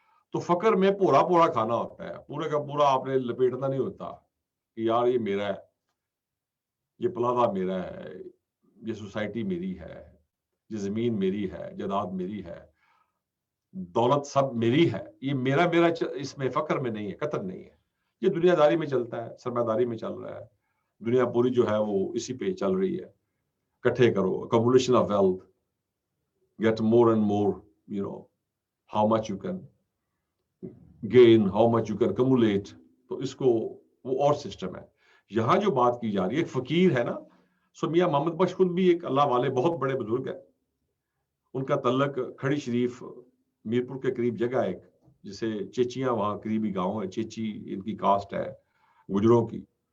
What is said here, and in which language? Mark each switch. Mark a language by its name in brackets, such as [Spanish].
[Urdu] تو فقر میں پورا پورا کھانا ہوتا ہے، پورے کا پورا آپ نے لپیٹنا نہیں ہوتا کہ یار یہ میرا ہے، یہ پلازہ میرا ہے، یہ سوسائٹی میری ہے، یہ زمین میری ہے، جائیداد میری ہے، دولت سب میری ہے، یہ میرا اس میں فقر میں نہیں ہے، قطر نہیں ہے. یہ دنیا داری میں چلتا ہے، سرمایہ داری میں چل رہا ہے. دنیا پوری جو ہے وہ اسی پہ چل رہی ہے. کٹھے کرو، [English] accumulation of wealth, get more and more, how much you can gain, how much you can accumulate. [Urdu] تو اس کو وہ اور سسٹم ہے. یہاں جو بات کی جا رہی ہے، ایک فقیر ہے نا، سو میاں محمد بخش خود بھی ایک اللہ والے بہت بڑے بزرگ ہیں. ان کا تعلق کھڑی شریف میرپور کے قریب جگہ ایک جسے چیچیاں، وہاں قریبی گاؤں ہے، چیچی ان کی کاسٹ ہے گجروں کی.